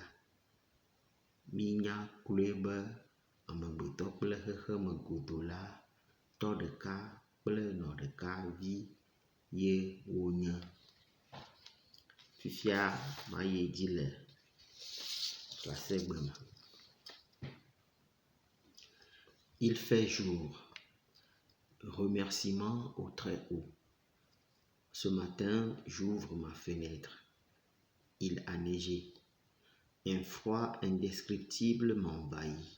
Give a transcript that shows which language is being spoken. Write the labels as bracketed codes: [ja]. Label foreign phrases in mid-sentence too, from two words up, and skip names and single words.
[ee] Mínya kloe be amegbetɔ kple xexeme godo la tɔ ɖeka kple nɔ ɖeka vi ye wonye. Fifia mayi dzi le trasegbe me. [fr] Il fait jour. Remerciement au très haut. Ce matin, j'ouvre ma fenêtre. Il a neigé. Un froid indescriptible m'envahit.